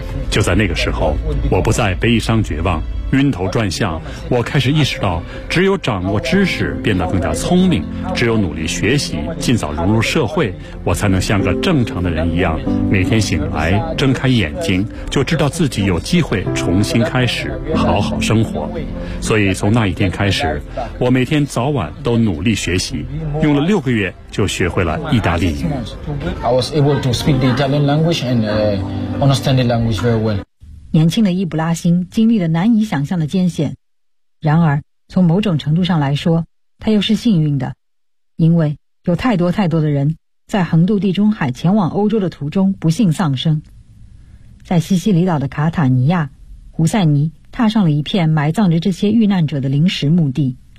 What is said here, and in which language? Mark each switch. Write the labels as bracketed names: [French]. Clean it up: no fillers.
[Chinese] 就在那个时候，我不再悲伤绝望，晕头转向，我开始意识到，只有掌握知识变得更加聪明，只有努力学习尽早融入社会，我才能像个正常的人一样，每天醒来睁开眼睛就知道自己有机会重新开始好好生活。所以从那一天开始，我每天早晚都努力学习，用了6个月就学会了意大利语。 [English] I was able to speak the Italian language and understand the language very well。 [Chinese] 年轻的伊布拉辛经历了难以想象的艰险，然而从某种程度上来说，他又是幸运的，因为有太多太多的人在横渡地中海前往欧洲的途中不幸丧生。在西西里岛的卡塔尼亚，胡塞尼踏上了一片埋葬着这些遇难者的临时墓地。